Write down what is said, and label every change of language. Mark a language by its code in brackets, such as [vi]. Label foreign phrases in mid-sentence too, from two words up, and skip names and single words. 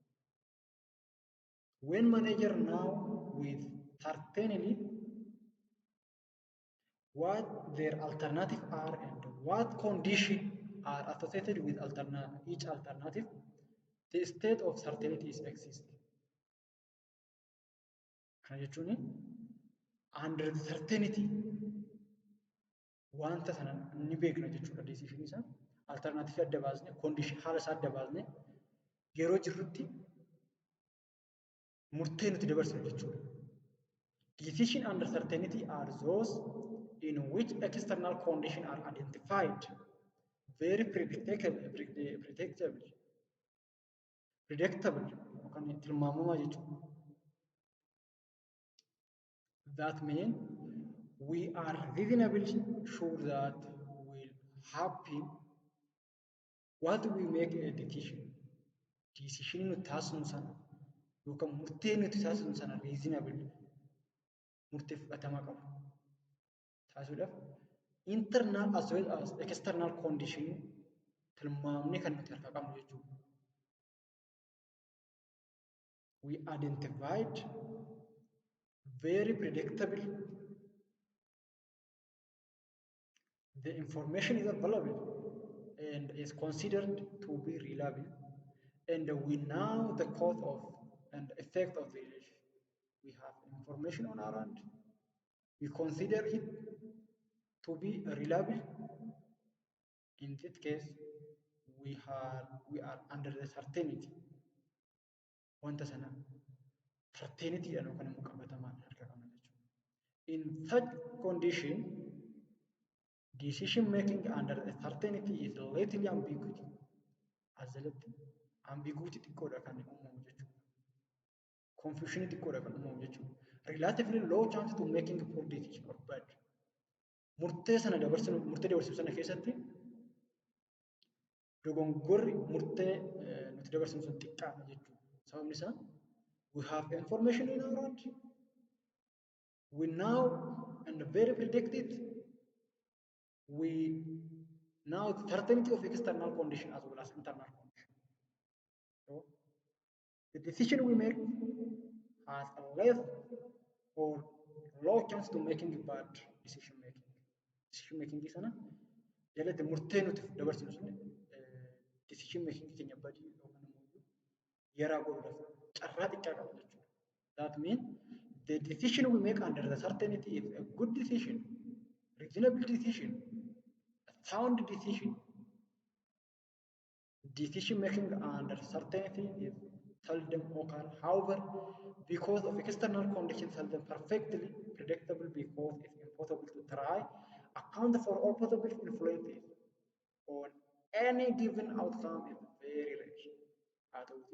[en] When manager now with certainty what their alternatives are and what conditions are associated with each alternative, the state of certainty is existing. [om] Kana jechuun [en] under certainty [om] wanta sana ni beekna jechuudha decision isa alternative adda baasne condition haala isaa adda baasne yeroo jirrutti murtee nuti dabarsinu jechuudha. [en] Decision under certainty are those in which external conditions are identified very predictable [om] yookaan tilmaamamaa jechuudha. [en] That means we are reasonably sure that will happen what we make a decision. [om] Decision nuti taasisnu sana yookaan murtee nuti taasisnu sana reasonable murtee fudhatamaa qabu taasisuudhaaf [en] internal as well as external condition [om] tilmaamne kan nuti harkaa qabnu jechuudha. [en] We identified very predictable. The information is available and is considered to be reliable, and we know the cause of and effect of the relation. We have information on our hand. We consider it to be reliable. In this case, we are under the certainty. [om] Wanta sana certainty jedhamu kan immoo qabatamaan harka qabna jechuudha. [en] In such condition, decision making under the certainty is little ambiguity. [om] Asalatti ambiguity xiqqoodha kan uumamu jechuudha. Confusion xiqqoodha kan uumamu jechuudha. [en] Relatively low chance to making poor decision or bad. [om] Murtee dabarsinu sana keessatti dogongorri murtee nuti dabarsinu sun xiqqaadha jechuudha. Sababni isaa [en] we have information in our hand. We know and very predict it. We know the certainty of external condition as well as internal condition. So the decision we make has a less or low chance to making a bad decision making. Decision making is [om] ana jalatti murtee nuti dabarsinu sun [en] decision making [om] keenya badii yookaan immoo yaraa godhuudhaaf carraa xiqqaa qaba jechuudha. [en] That means the decision we make under the certainty is a good decision, reasonable decision, a sound decision. Decision making under certainty is seldom occur. However, because of external conditions seldom perfectly predictable because it's impossible to try account for all possible influences on any given outcome is very rare.